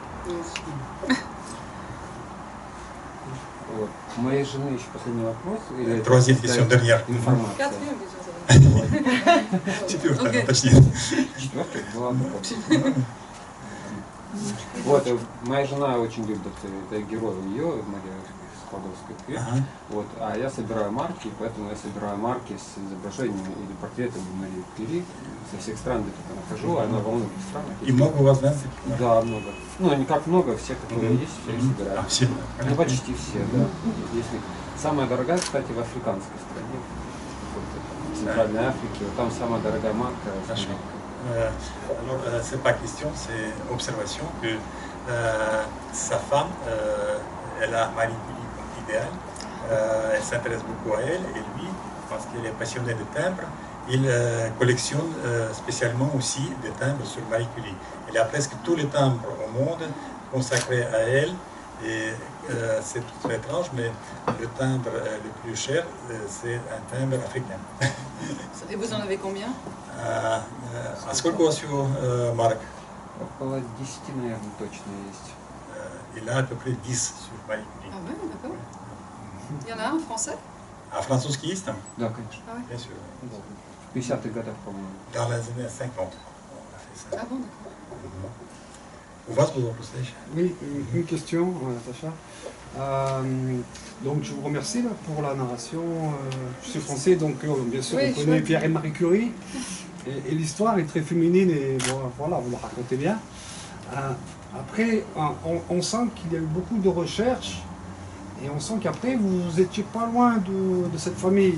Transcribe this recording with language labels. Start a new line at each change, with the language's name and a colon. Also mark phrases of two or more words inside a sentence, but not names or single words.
Russian: Вот. У моей жены еще последний вопрос.
French: Troisième question, dernière.
Russian: Информация. Четвертая, точнее. Четвертая? Ладно. Вот, моя жена очень любит это герой ее, Мария Складовская. Вот, а я собираю марки, поэтому я собираю марки с изображениями или портретами Марии Кюри со всех стран, где только нахожу, она во многих странах. И много у вас, да? Да, много. Ну, не как много, все, которые есть, все их собираю. А, все? Ну, почти все, да. Если... Самая дорогая, кстати, в африканской стране, в Центральной Африке, там самая дорогая марка.
French: Alors, c'est pas question, c'est observation que sa femme, elle a Marie Curie comme idéal, elle s'intéresse beaucoup à elle, et lui, parce qu'il est passionné de timbres, il collectionne spécialement aussi des timbres sur Marie Curie. Il a presque tous les timbres au monde consacrés à elle, et c'est très étrange, mais le timbre le plus cher, c'est un timbre africain. Et vous en avez combien?
Russian: А сколько у вас всего марок? Около 10, наверное, точно есть.
French: Il a à peu près 10 sur Marie Curie. Ah ouais, d'accord. Il y en a un en français?
Russian: А французский есть там? Да, конечно.
French: Ah ouais. Bien sûr.
Russian: В 50-х годах, по-моему.
French: Dans les années 50, on a fait ça. Ah bon, d'accord.
Russian: У вас был вопрос дальше?
French: Oui, une question, Natacha. Donc je vous remercie là, pour la narration. Je suis français, donc bien sûr Oui, on connaît Pierre et Marie Curie. Et l'histoire est très féminine et voilà, vous la racontez bien. Après, on sent qu'il y a eu beaucoup de recherches et on sent qu'après, vous n'étiez pas loin de cette famille.